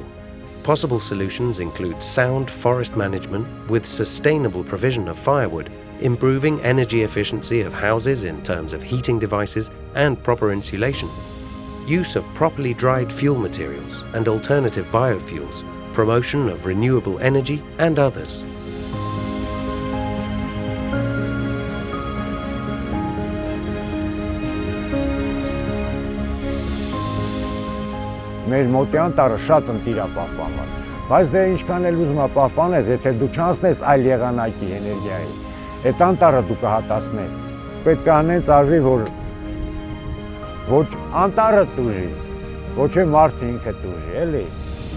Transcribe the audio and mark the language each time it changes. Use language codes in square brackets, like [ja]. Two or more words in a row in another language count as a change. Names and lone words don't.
[en] Possible solutions include sound forest management with sustainable provision of firewood, improving energy efficiency of houses in terms of heating devices and proper insulation, use of properly dried fuel materials and alternative biofuels, promotion of renewable energy and others. [hy] Մեր մոտի անտառը շատ ընտիր է պահպանված, բայց դե ինչքան էլ ուզում է պահպանես, եթե դու չանցնես այլ եղանակի էներգիայի, այդ անտառը դու կհատացնես։ Պետք է անենց արվի, որ ոչ անտառը տուժի, ոչ է մարդը ինքը տուժի, էլի։